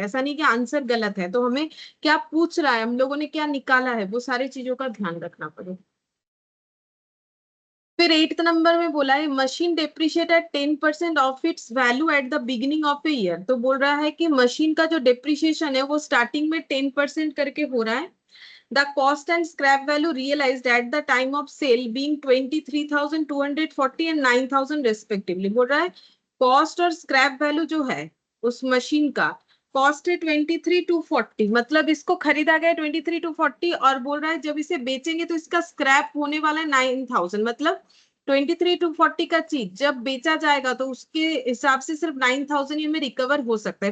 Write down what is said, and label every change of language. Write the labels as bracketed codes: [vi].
[hi] ऐसा नहीं कि आंसर गलत है। तो हमें क्या पूछ रहा है, हम लोगों ने क्या निकाला है, वो सारी चीजों का ध्यान रखना पड़ेगा। फिर 8th नंबर में बोला है [en] Machine depreciate at 10% of its value at the beginning of a year. [hi] तो बोल रहा है कि मशीन का जो डेप्रिशिएशन है वो स्टार्टिंग में 10% करके हो रहा है। [en] The cost and scrap value realized at the time of sale being 23,240 and 9,000 respectively। [hi] बोल रहा है कॉस्ट और स्क्रैप वैल्यू जो है उस मशीन का, कॉस्ट है 23,240, मतलब इसको खरीदा गया 23,240, और बोल रहा है जब इसे बेचेंगे तो इसका स्क्रैप होने वाला है 9,000। मतलब 23,240 का चीज जब बेचा जाएगा तो उसके हिसाब से सिर्फ 9,000 ही हमें रिकवर हो सकता है।